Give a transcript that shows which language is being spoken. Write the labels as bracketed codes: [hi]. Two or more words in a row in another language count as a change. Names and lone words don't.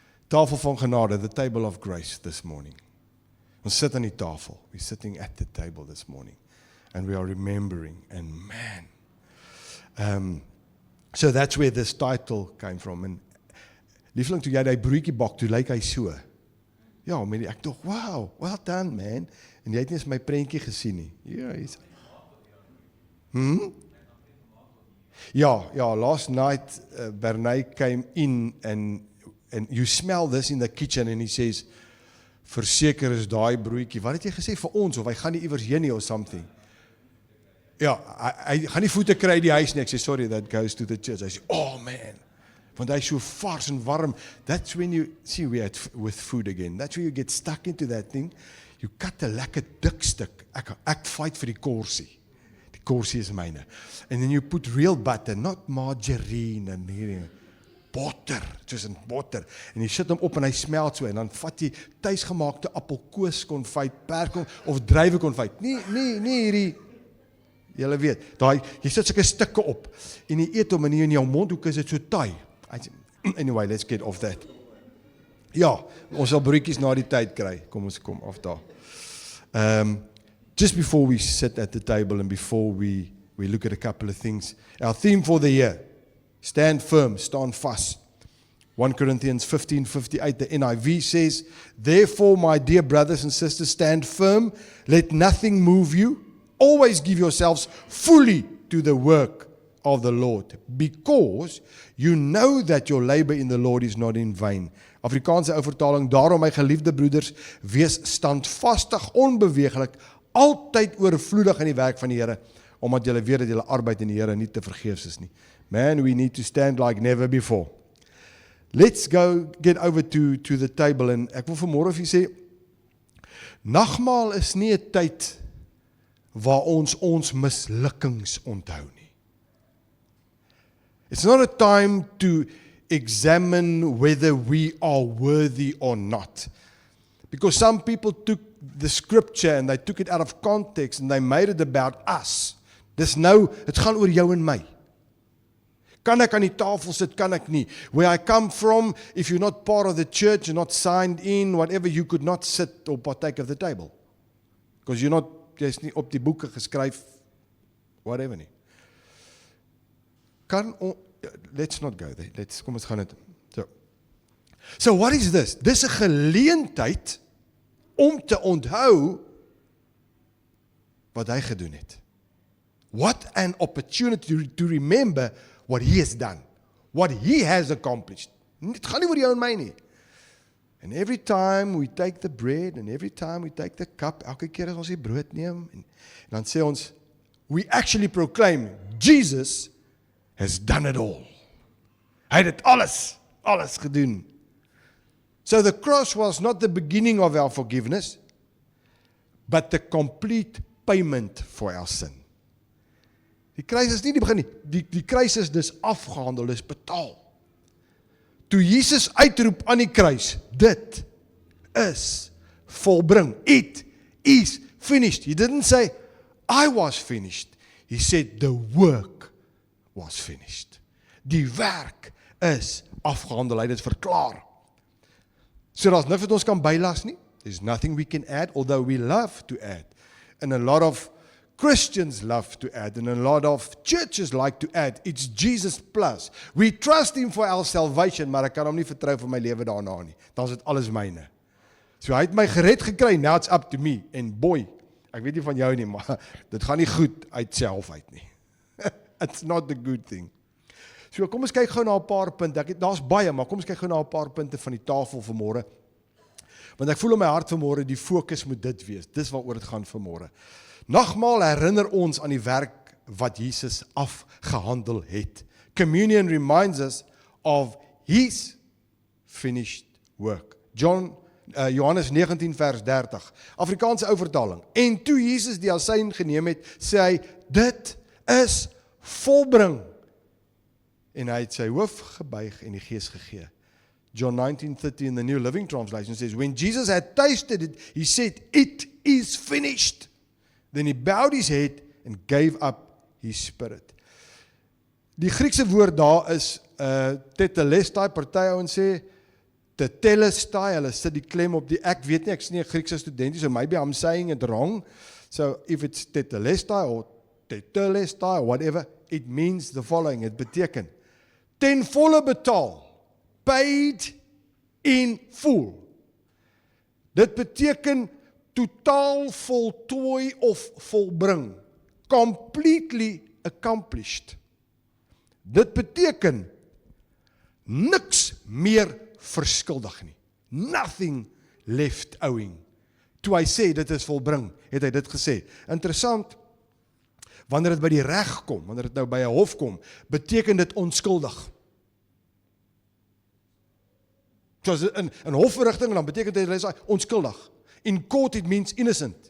[af] Tafel van genade, [en] the table of grace this morning. [af] Ons sit aan die tafel. [en] We're sitting at the table this morning. And we are remembering. And man. So that's where this title came from. [af] En liefling, toe jy die broodjie bak, toe lyk hy so. Ja, maar ek dink, wow, [en] well done man. [af] En jy het nie eens my prentjie gesien nie. Ja, Ja, [en] last night Bernay came in and you smell this in the kitchen and he says, [af] verseker is daai broodjie. Wat het jy gesê vir ons of hy gaan nie iewers heen nie [en] or something? [af] Ja, hy gaan nie voete kry die huis nie. Ek sê [en] sorry, that goes to the church. [af] Hy sê, [en] oh man, [af] want hy is so vars en warm. [en] That's when you see we at with food again. That's when you get stuck into that thing. You cut [af] 'n lekker dik stuk. Ek fight vir die korsie. Die korsie is myne. [en] And then you put real butter, not margarine [af] en hierdie botter, soos in botter. En jy sit hom op en hy smelt so en dan vat jy tuisgemaakte appelkooskonfyt, of druiwekonfyt. Nee hierdie julle weet, jy sit sulke stukke op en jy eet hom en in jou mondhoek is dit so taai. [en] Anyway, let's get off that. [af] Ja, ons sal broodjies na die tyd kry. Kom af daar. [en] Just before we sit at the table and before we look at a couple of things, our theme for the year, stand firm, stand fast. 1 Corinthians 15:58, the NIV says, therefore, my dear brothers and sisters, stand firm, let nothing move you, always give yourselves fully to the work of the Lord, because you know that your labor in the Lord is not in vain. [af] Afrikaanse ou vertaling, daarom my geliefde broeders, wees standvastig, onbeweeglik, altyd oorvloedig in die werk van die Here, omdat julle weet dat julle arbeid in die Here nie te vergeefs is nie. [en] Man, we need to stand like never before. Let's get over to the table, [af] en ek wil vanmôre vir julle sê, nagmaal is nie 'n tyd waar ons mislukkings onthou nie. [en] It's not a time to examine whether we are worthy or not. Because some people took the scripture and they took it out of context and they made it about us. [af] Dis nou, het gaan oor jou en my. Kan ek aan die tafel sit, kan ek nie. [en] Where I come from, if you're not part of the church, you're not signed in, whatever, you could not sit or partake of the table. [af] Because jy's nie op die boeke geskryf, whatever nie. [en] Let's not go there. [af] Kom ons gaan dit. [en] So what is this? [af] Dis 'n geleentheid om te onthou wat hy gedoen het. [en] What an opportunity to remember what he has done. What he has accomplished. [af] Het gaan nie oor jou en my nie. [en] And every time we take the bread and every time we take the cup, [af] elke keer as ons die brood neem en dan sê ons, [en] we actually proclaim, Jesus has done it all. [af] Hy het dit alles gedoen. [en] So the cross was not the beginning of our forgiveness, but the complete payment for our sin. [af] Die kruis is nie die begin nie. Die kruis is dus afgehandel, is betaal. Toe Jesus uitroep aan die kruis, dit is volbring. [en] It is finished. He didn't say, I was finished. He said, the work was finished. [af] Die werk is afgehandel. Hy het dit verklaar. So daar's niks wat ons kan bylas nie. [en] There's nothing we can add, although we love to add. And a lot of Christians love to add, and a lot of churches like to add. It's Jesus plus. We trust him for our salvation, [af] maar ek kan hom nie vertrou vir my lewe daarna nie. Dan is dit alles myne. So hy het my gered gekry, [en] now it's up to me. [af] En boy, ek weet nie van jou nie, maar dit gaan nie goed uit self uit nie. [en] It's not the good thing. [af] So kom ons kyk gou na 'n paar punte. Daar's baie, maar kom ons kyk gou na 'n paar punte van die tafel vanmôre. Want ek voel in my hart vanmôre die fokus moet dit wees. Dis waaroor dit gaan vanmôre. Nagmaal herinner ons aan die werk wat Jesus afgehandel het. Communion reminds us of his finished work. Johannes 19 vers 30. Afrikaanse ou vertaling. En toe Jesus die asyn geneem het, sê hy, dit is volbring. En hy het sy hoof gebuig en die gees gegee. [en] John 19:30 in the New Living Translation says, when Jesus had tasted it, he said, it is finished. Then he bowed his head and gave up his spirit. [af] Die Griekse woord daar is tetelestai, party ouens sê tetelestai, hulle sit die klem op die, ek weet nie, ek is nie 'n Griekse student, [en] so maybe I'm saying it wrong. So if it's tetelestai or tetelestai or whatever, it means the following, [af] het beteken, ten volle betaal, [en] paid in full. [af] Dit beteken totaal voltooi of volbring, [en] completely accomplished. [af] Dit beteken niks meer verskuldig nie. [en] Nothing left owing. [af] Toe hy sê dit is volbring, het hy dit gesê. Interessant, wanneer dit by die reg kom, wanneer dit nou by 'n hof kom, beteken dit onskuldig. Soos in hofverrigting, dan beteken dit onskuldig. [en] In court it means innocent.